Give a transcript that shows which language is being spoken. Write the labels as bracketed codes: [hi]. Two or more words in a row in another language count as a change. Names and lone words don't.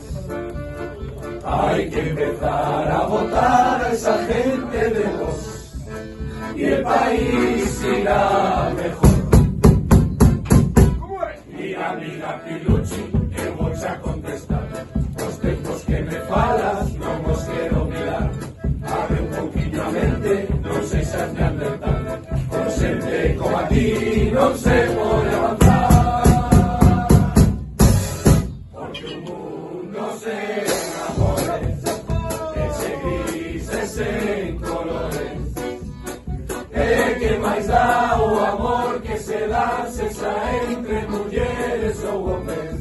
[es] Hay que empezar a votar a esa gente de voz y el país irá mejor. Mi amiga Pilucci, que voy a contestar, [gl] los tempos que me falas no mos quiero mirar. Abre un poquillo a mente, non sei se has de alertar, con xente como a ti non se pode avanzar. Porque o mundo sen amores, ese grises en colores, e que máis dá o amor que se dá se xa entre mulleres ou homes.